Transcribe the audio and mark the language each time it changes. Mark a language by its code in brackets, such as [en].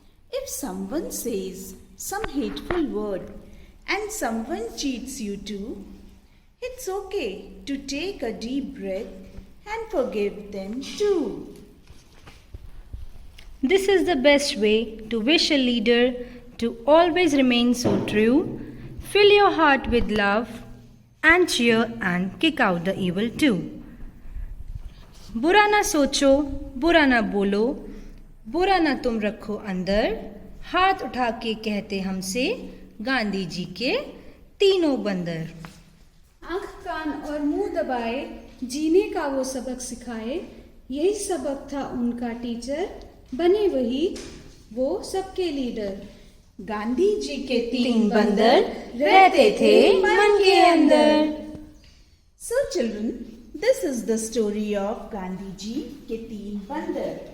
[en] If someone says some hateful word and someone cheats you too, it's okay to take a deep breath and forgive them too. This is the best way to wish a leader to always remain so true. Fill your heart with love and cheer and kick out the evil too. [hi] बुरा ना सोचो, बुरा ना बोलो, बुरा ना तुम रखो अंदर, हाथ उठा के कहते हमसे गांधी जी के तीनों बंदर। आंख कान और मुंह दबाए जीने का वो सबक सिखाए, यही सबक था उनका टीचर, बने वही वो सबके लीडर। गांधी जी के तीन बंदर रहते थे मन के अंदर। [en] So children, this is the story of Gandhi ji के तीन बंदर।